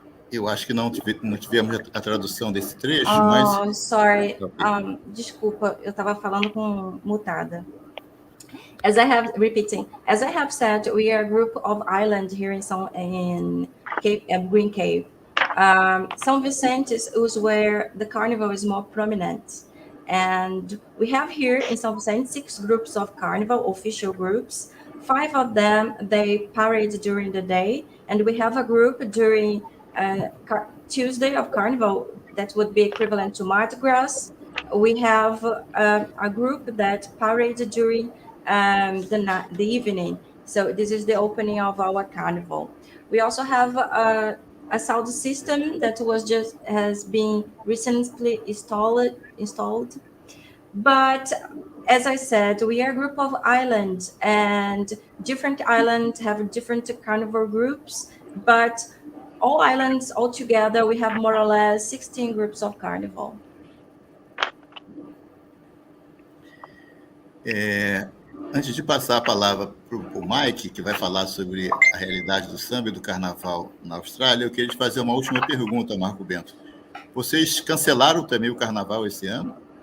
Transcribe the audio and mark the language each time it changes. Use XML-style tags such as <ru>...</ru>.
<pt>Eu acho que não tivemos a tradução desse trecho, mas...</pt> <en>Sorry.</en> <pt>Desculpa, eu estava falando com mutada.</pt> <en>As I have said, we are a group of islands here in Green Cave. São Vicente is where the carnival is more prominent. And we have here in São Vicente 6 groups of carnival, official groups. 5 of them, they parade during the day. And we have a group during Tuesday of Carnival that would be equivalent to Mardi Gras. We have a group that parades during the evening. So this is the opening of our Carnival. We also have a sound system that has been recently installed. But as I said, we are a group of islands, and different islands have different carnival groups, but all islands all together, we have more or less 16 groups of carnival.</en> <pt>Antes de passar a palavra para o Mike, que vai falar sobre a realidade do samba e do carnaval na Austrália, eu queria te fazer uma última pergunta, Marco Bento. Vocês cancelaram também o carnaval esse ano?</pt>